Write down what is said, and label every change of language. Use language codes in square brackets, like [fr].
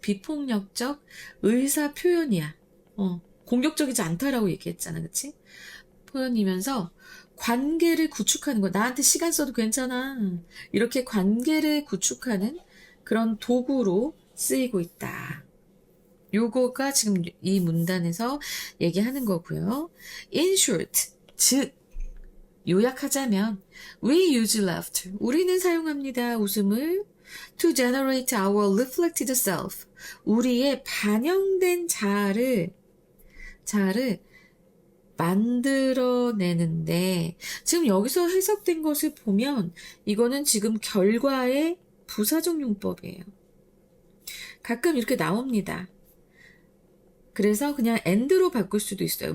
[ko] 비폭력적 의사 표현이야. 공격적이지 않다라고 얘기했잖아. 그치? 표현이면서 관계를 구축하는 거. 나한테 시간 써도 괜찮아. 이렇게 관계를 구축하는 그런 도구로 쓰이고 있다. 요거가 지금 이 문단에서 얘기하는 거고요. [en] In short, [ko] 즉 요약하자면 [en] we use laughter. [ko] 우리는 사용합니다. 웃음을 [en] to generate our reflected self. [ko] 우리의 반영된 자아를 만들어내는데, 지금 여기서 해석된 것을 보면 이거는 지금 결과의 부사적 용법이에요. 가끔 이렇게 나옵니다. 그래서 그냥 and로 바꿀 수도 있어요.